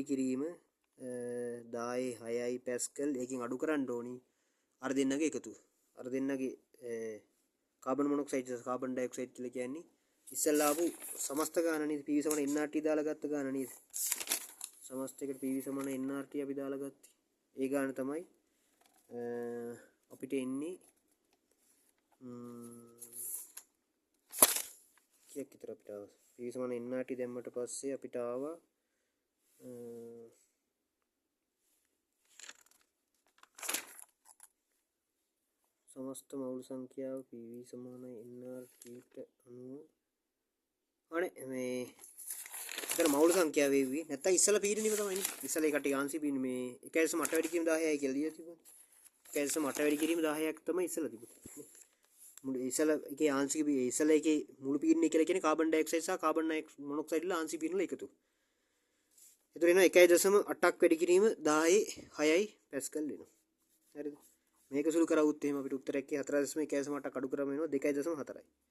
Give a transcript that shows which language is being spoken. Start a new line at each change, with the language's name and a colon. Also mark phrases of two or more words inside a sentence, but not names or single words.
Sinhala: කිරීම 10.6යි පැස්කල් ඒකෙන් අඩු කරන්න ඕනි අර දෙන්නගේ එකතු අර දෙන්නගේ කාබන් මොනොක්සයිඩ් සහ කාබන් ඩයොක්සයිඩ් කියලා කියන්නේ ඉස්සෙල්ලා ආපු සමස්ත ගාන නේද PV සමාන nRT දාලා ගත්ත ගාන නේද සමස්ත එකට PV සමාන nRT අපි දාලා ගත්තේ ඒ ගාන තමයි අපිට එන්නේ කීයක් විතර අපිට ආවා PV සමාන nRT දැම්මට පස්සේ අපිට ආවා සමස්ත මවුල සංඛ්‍යාව PV සමාන nRT අණු අනේ මේ ඉතල මවුල සංඛ්‍යාව වෙවි නැත්නම් ඉස්සලා පීඩනෙම තමයි ඉස්සලා ඒකට ආංශි පීඩන මේ 1.8 වැඩි කිරීම 10යි කියලා දීලා තිබුණා 1.8 වැඩි කිරීම 10ක් තමයි ඉස්සලා තිබුණේ මුළු ඉස්සලා එකේ ආංශික ඉස්සලා එකේ මුළු පීඩනය කියලා කියන්නේ කාබන් ඩයොක්සයිඩ් සහ කාබන් මොනොක්සයිඩ් වල ආංශික පීඩන වල එකතු එතකොට එනවා 1.8ක් වැඩි කිරීම 10.6යි පැස්කල් වෙනවා හරිද මේක සුළු කරවුත් එහෙම අපිට උත්තරයක් 4.1.8ක් අඩු කරාම එනවා 2.4යි